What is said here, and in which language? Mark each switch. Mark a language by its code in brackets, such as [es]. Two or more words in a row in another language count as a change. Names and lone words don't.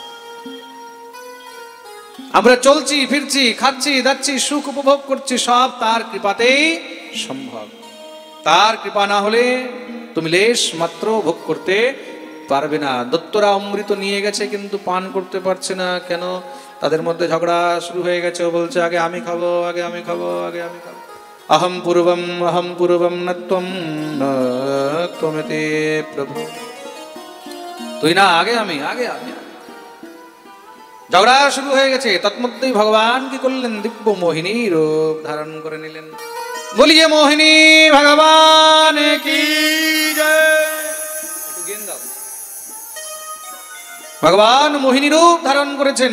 [bn] আমরা চলছি ফিরছি, খাচ্ছি দাচ্ছি, সুখ উপভোগ করছি, সব তার কৃপাতেই সম্ভব। তার কৃপা না হলে তুমি লেশ মাত্র ভোগ করতে পারবে না। দত্তরা অমৃত নিয়ে গেছে কিন্তু পান করতে পারছে না। কেন? তাদের মধ্যে ঝগড়া শুরু হয়ে গেছে। বলছে আগে আমি খাবো, আগে আমি খাবো, আগে আমি খাবো। [sa] अहम पूर्वम न त्वम न त्वमेते प्रभु। [bn] তুই না, আগে আমি, আগে আমি। ঝগড়া শুরু হয়ে গেছে। তৎমধ্যেই ভগবান কি করলেন? দিব্য মোহিনী রূপ ধারণ করে নিলেন। [hi] बोलिए मोहिनी भगवान की जय। [bn] একটু গেন গাও। ভগবান মোহিনী রূপ ধারণ করেছেন।